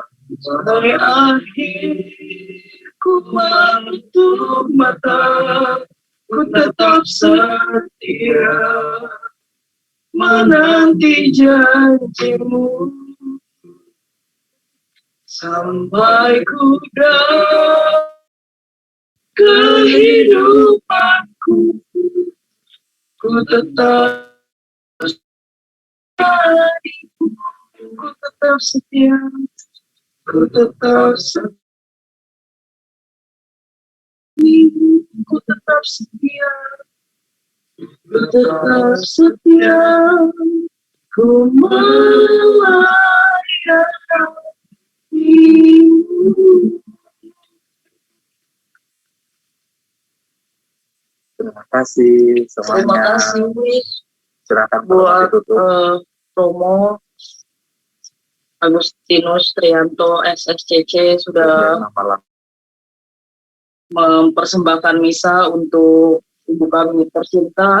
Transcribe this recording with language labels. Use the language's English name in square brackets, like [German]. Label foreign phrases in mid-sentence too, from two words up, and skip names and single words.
[Indonesian] Sampai akhir ku menutup mata, ku tetap setia menanti janjimu, sampai ku dapat kehidupanku. Ku tetap setia, ku tetap setia, ku tetap setia, ku tetap setia, ku melayanimu. Terima kasih semuanya. Terima kasih silakan buat Romo Agustinus Trianto SSCC sudah mempersembahkan misa untuk ibu kami tercinta.